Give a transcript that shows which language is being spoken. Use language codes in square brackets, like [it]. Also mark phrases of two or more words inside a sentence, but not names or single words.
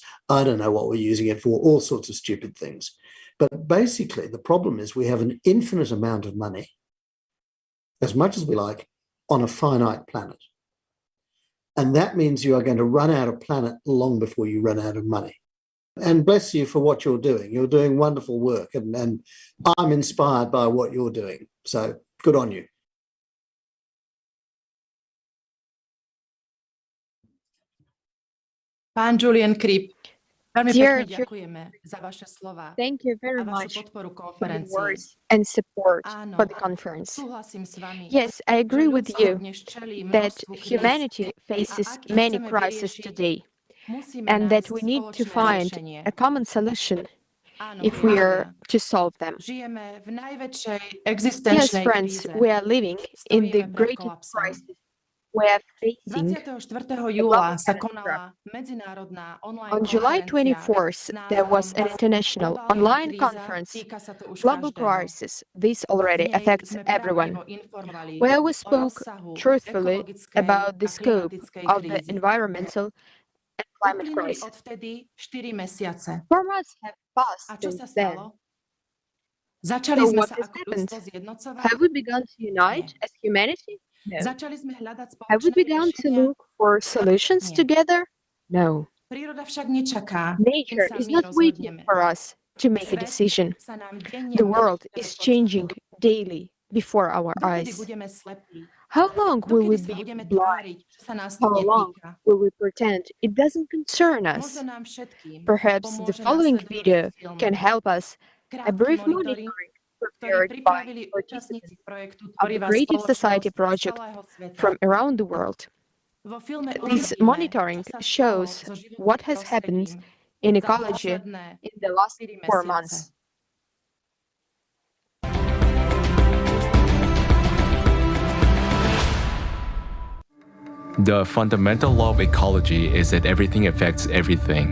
[en] I don't know what we're using it for, all sorts of stupid things. But basically, the problem is we have an infinite amount of money, as much as we like, on a finite planet. And that means you are going to run out of planet long before you run out of money. And bless you for what you're doing. You're doing wonderful work, and I'm inspired by what you're doing. So good on you. [sk] Pán Julian Kripp, veľmi [en] Dear [sk] pekne ďakujeme za vaše slova. [en] Thank you very [sk] a vašu [en] much [sk] podporu [en] for the [sk] konferencii. [en] words and support [sk] Áno, [en] for the conference. [sk] súhlasím s vami, [en] Yes, I agree [sk] že [en] with [sk] ľudstvo [en] you [sk] dnes čelí [en] that [sk] množstvu kríz. [en] humanity faces [sk] A ak ich [en] many [sk] chceme [en] crises [sk] vyriešiť, [en] today, [sk] musíme [en] and that [sk] nájsť [en] we need to [sk] spoločné [en] find [sk] riešenie. [en] a common solution [sk] Áno, [en] if we are [sk] priatelia, [en] to solve them. [sk] žijeme v najväčšej [en] Yes, [sk] existenčnej [en] friends, [sk] kríze. [en] we are living in the [sk] Stojíme pred [en] greatest [sk] kolapsom. [en] crisis we are facing. [sk] 24. júla sa konala medzinárodná online [en] On July [sk] konferencia [en] 24th, [sk] s [en] there was an [sk] názvom [en] international [sk] Globálna [en] online [sk] kríza, [en] conference, [sk] týka sa to už [en] Global [sk] každého. [en] Crisis. This [sk] V [en] already [sk] nej [en] affects [sk] sme [en] everyone, [sk] pravdivo informovali [en] where we [sk] o [en] spoke [sk] rozsahu [en] truthfully [sk] ekologickej [en] about the [sk] a [en] scope [sk] klimatickej [en] of the [sk] krízy. [en] environmental and climate [sk] Uplynuli [en] crisis. [sk] odvtedy 4 mesiace. [en] 4 months have passed [sk] A čo [en] since [sk] sa [en] then. [sk] stalo? Začali [en] So [sk] sme [en] what [sk] sa [en] has [sk] ako [en] happened? [sk] ľudstvo zjednocovať? [en] Have we begun to unite as humanity? No. [sk] Začali sme hľadať [en] Have we [sk] spoločné [en] begun to [sk] riešenia? [en] look for solutions [sk] Nie. [en] together? No. [sk] Príroda však nečaká, kým [en] Nature [sk] sa [en] is [sk] my [en] not waiting [sk] rozhodneme. [en] for us to make a [sk] Svet [en] decision. [sk] sa nám denne [en] The world [sk] mení [en] is [sk] pred [en] changing [sk] očami. [en] daily before our [sk] Dokedy [en] eyes. [sk] budeme slepí? [en] How long will we [sk] Dokedy sa [en] be [sk] budeme [en] blind? [sk] tváriť, že sa nás to [en] How long [sk] netýka? [en] will we pretend it doesn't concern us? [sk] Možno nám všetkým [en] Perhaps the [sk] pomôže [en] following [sk] nasledujúci [en] video [sk] film. [en] can help us a [sk] Krátky [en] brief [sk] monitoring, [en] monitoring [sk] ktorý [en] prepared by [sk] pripravili [en] participants [sk] účastníci projektu [en] of the [sk] Tvorivá [en] Creative Society [sk] spoločnosť z [en] project [sk] celého sveta. [en] from around the world. [sk] Vo filme [en] This [sk] uvidíme, [en] monitoring [sk] čo sa stalo [en] shows [sk] so životným [en] what has happened [sk] prostredím [en] in [sk] za [en] ecology [sk] posledné [en] in the last [sk] 4 [en] 4 [sk] mesiace. [en] months. The fundamental law of ecology is that everything affects everything.